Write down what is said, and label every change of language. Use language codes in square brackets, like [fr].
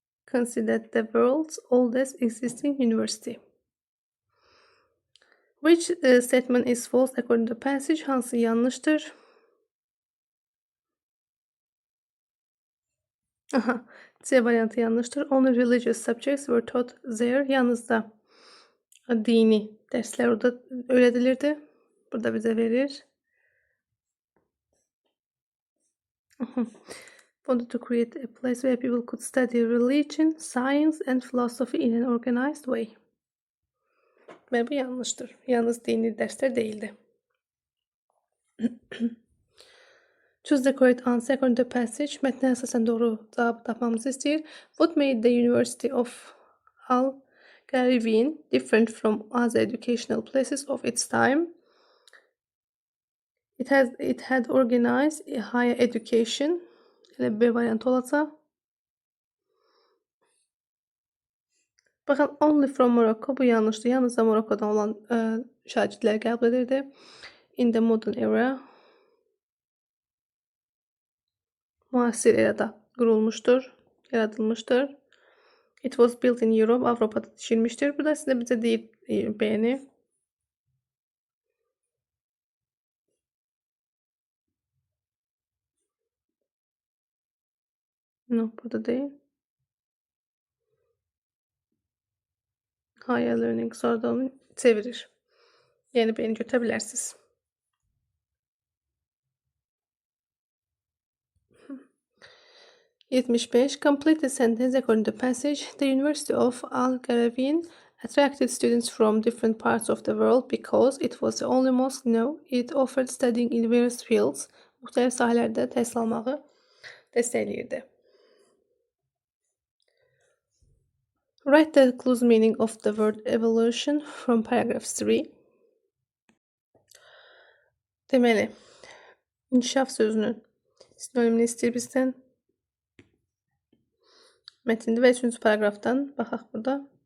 [en] Consider the world's oldest existing university. Which statement is false according to the passage? [az] Hansı yanlışdır? C variantı yanlışdır. [en] Only religious subjects were taught there. [az] Yalnız da dini dərslər orada öyrədilirdi. Burada bizə verir. [en] Wanted to create a place where people could study religion, science and philosophy in an organized way. [az] Ve bu yanlıştır. Yalnız dini dərslər değildi. [en] Choose the correct answer according to the passage. [az] Mətnə əsasən doğru cavabı tapmamızı istəyir. [en] What made the University of Al-Qarawiyyin different from other educational places of its time? It had organized a higher education. [az] Elə B variantı olacaq. Baxın, [en] only from Morocco [az] bu yanlışdır. Yalnızca Morocco'dan olan şagirdlər qəbul edirdi. [en] In the modern era. [az] Müasir erada qurulmuşdur, yaradılmışdır. [en] It was built in Europe, [az] Avropada tikilmişdir. Bu da sizə bizə deyir B-ni. No, burada değil. [en] Higher learning [az] sonra da onu çevirir. Yəni B-ni götürə bilərsiniz. [en] Complete the sentence according to passage. The University of Al-Qarawiyyin attracted students from different parts of the world because it was the only mosque it offered studying in various fields. [az] Müxtəlif sahələrdə təhsil almağı dəstəkləyirdi. [en] Write the close meaning of the word evolution from paragraph 3. [az] Deməli, inkişaf sözünün sinonimini istəyir bizdən. Mətndə və 3-cü paragrafdan baxaq burada.